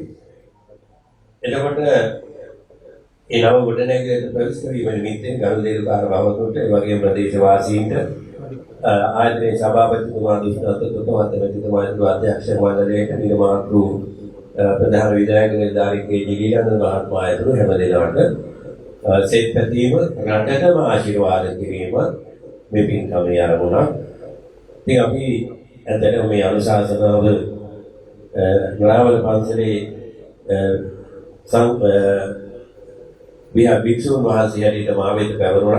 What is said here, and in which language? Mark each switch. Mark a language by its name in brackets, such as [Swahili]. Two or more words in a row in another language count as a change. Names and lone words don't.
[Sinhala] එතකොට මේ නව ගොඩනැගිල්ලට ප්‍රවිෂ්ඨ වීම නිමිත්තෙන් ගනුදෙනුකාර භවතුන්ට ඒ වගේම ප්‍රදේශ වාසීන්ට ආයතනයේ සභාපතිතුමා දුෂ්ණත්තුතුමා අධ්‍යක්ෂ මණ්ඩලයට නිර්මාතෘ ප්‍රධාන විධායක නිලධාරී के.डी. लीलानंद මහත්මයා ඇතුළු හැම දෙනාට සෙත් පැතීම රටටම ආශිර්වාද කිරීම මේ පින්කමේ ආරම්භුණා. ඉතින් අපි ඇත්තටම මේ අනුශාසනාව නරාවල පන්සලේ භික්ෂුන් වහන්සේ හැටියට මා වෙත පැවරුණා.